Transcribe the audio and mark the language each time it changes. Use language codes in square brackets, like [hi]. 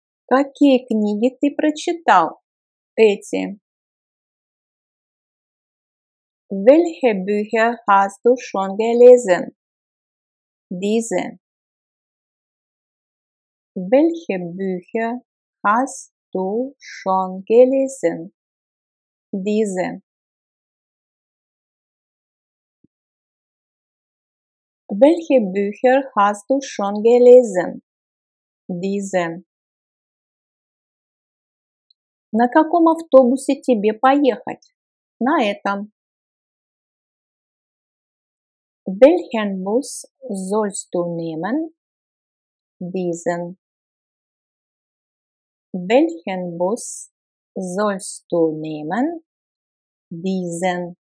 [ru] Какие книги ты прочитал? Эти. [de] Welche Bücher hast du schon gelesen? Diese. Welche Bücher hast du schon gelesen? Diese. Welche Bücher hast du schon gelesen? Diese. [ru] На каком автобусе тебе поехать? На этом. [de] Welchen Bus sollst du nehmen? Diesen. Welchen Bus sollst du nehmen? Diesen.